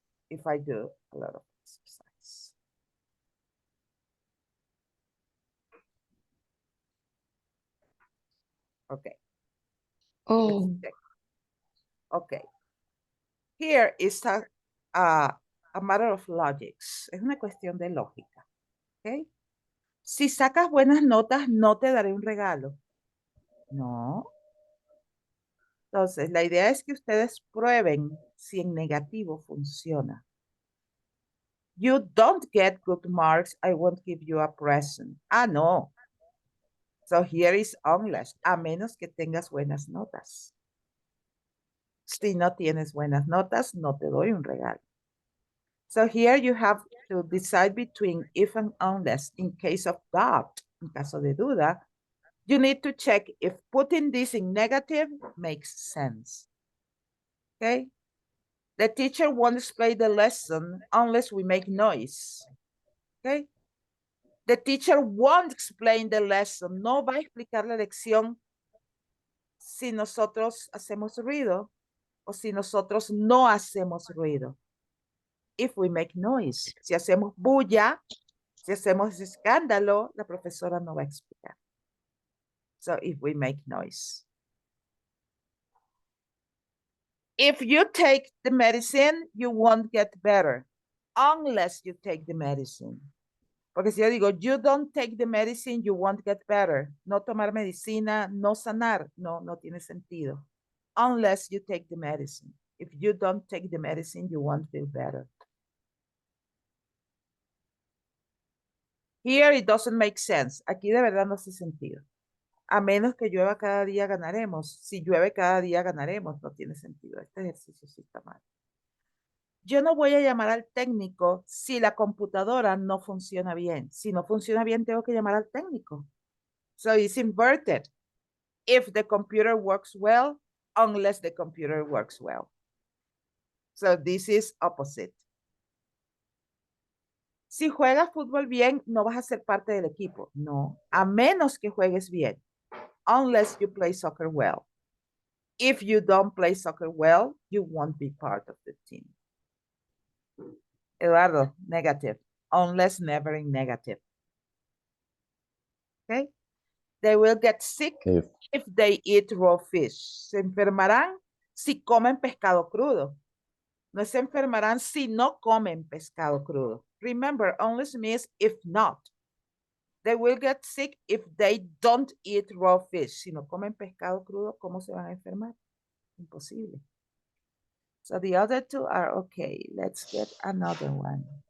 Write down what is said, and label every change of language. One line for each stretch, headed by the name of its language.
English: If I do a lot of exercise. Okay. Oh. Okay. Here is a matter of logics.
Spanish: Es una cuestión de lógica. Okay. Si sacas buenas notas, no te daré un regalo. No. Entonces, la idea es que ustedes prueben si en negativo funciona.
English: You don't get good marks, I won't give you a present. Ah, no. So here is unless,
Spanish: a menos que tengas buenas notas. Si no tienes buenas notas, no te doy un regalo.
English: So here you have to decide between if and unless. In case of doubt,
Spanish: en caso de duda,
English: you need to check if putting this in negative makes sense. Okay? The teacher won't explain the lesson unless we make noise. Okay? The teacher won't explain the lesson.
Spanish: No va a explicar la lección si nosotros hacemos ruido o si nosotros no hacemos ruido.
English: If we make noise.
Spanish: Si hacemos bulla, si hacemos escándalo, la profesora no va a explicar.
English: So if we make noise. If you take the medicine, you won't get better unless you take the medicine.
Spanish: Porque si yo digo,
English: you don't take the medicine, you won't get better.
Spanish: No tomar medicina, no sanar. No, no tiene sentido.
English: Unless you take the medicine. If you don't take the medicine, you won't feel better. Here it doesn't make sense.
Spanish: Aquí de verdad no hace sentido. A menos que llueva cada día ganaremos. Si llueve cada día ganaremos. No tiene sentido. Este ejercicio sí está mal. Yo no voy a llamar al técnico si la computadora no funciona bien. Si no funciona bien, tengo que llamar al técnico.
English: So it's inverted. If the computer works well, unless the computer works well. So this is opposite.
Spanish: Si juegas fútbol bien, no vas a ser parte del equipo. No, a menos que juegues bien.
English: Unless you play soccer well. If you don't play soccer well, you won't be part of the team. Eduardo, negative. Unless, never in negative. Okay? They will get sick if they eat raw fish.
Spanish: Se enfermarán si comen pescado crudo. No se enfermarán si no comen pescado crudo.
English: Remember, unless means if not. They will get sick if they don't eat raw fish.
Spanish: Si no comen pescado crudo, ¿cómo se van a enfermar? Imposible.
English: So the other two are okay. Let's get another one.